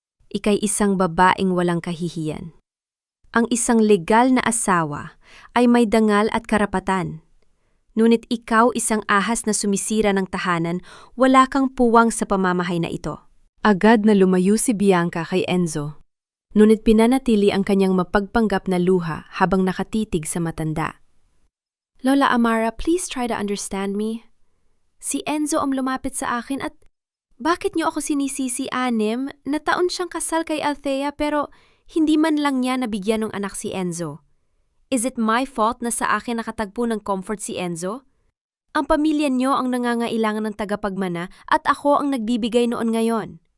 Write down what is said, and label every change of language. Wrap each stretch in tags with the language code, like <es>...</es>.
<tl>Ika'y isang babaeng walang kahihiyan. Ang isang legal na asawa ay may dangal at karapatan. Ngunit ikaw, isang ahas na sumisira ng tahanan, wala kang puwang sa pamamahay na ito. Agad na lumayo si Bianca kay Enzo. Ngunit pinanatili ang kanyang mapagpanggap na luha habang nakatitig sa matanda.</tl> <en>Lola Amara, please try to understand me.</en> <tl>Si Enzo ang lumapit sa akin at bakit niyo ako sinisisi, Anim? Na taon siyang kasal kay Althea pero hindi man lang niya nabigyan ng anak si Enzo.</tl> <en>Is it my fault</en> <tl>na sa akin nakatagpo ng comfort si Enzo? Ang pamilya niyo ang nangangailangan ng tagapagmana at ako ang nagbibigay noon ngayon.</tl>